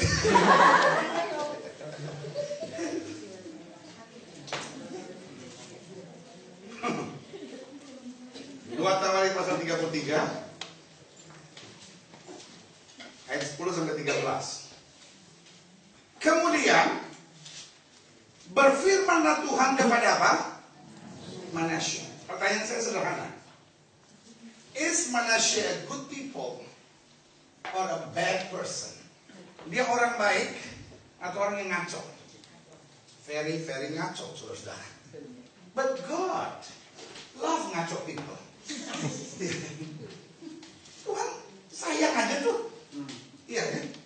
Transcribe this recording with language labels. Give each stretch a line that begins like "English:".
Indonesian: 2 Tawarin pasal 33 ayat 10 sampai 13. Kemudian berfirmanlah Tuhan kepada apa? Manasye. Pertanyaan saya sederhana.
English: Is Manasye a good people or a bad person?
Indonesian: Dia orang baik atau orang yang ngaco?
English: Very, very ngaco,
Indonesian: saudara-saudara.
English: But God love ngaco people.
Indonesian: Tuhan sayang aja tuh. Iya kan?